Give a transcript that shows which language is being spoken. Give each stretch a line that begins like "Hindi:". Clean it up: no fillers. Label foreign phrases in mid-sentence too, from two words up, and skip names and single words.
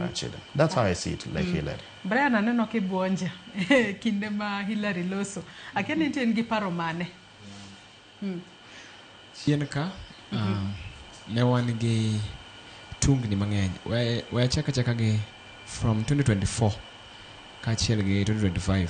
English: children. That's how I see it, like Hillary.
Luo (Kenya and Tanzania): Brian, aneno kibuonja kinde ma Hillary loso. Akia ni nitie gi paro mane? Chien ka ne wan gi tungni mang'eny. We achaka gi from 2024 kaachiel gi 2025.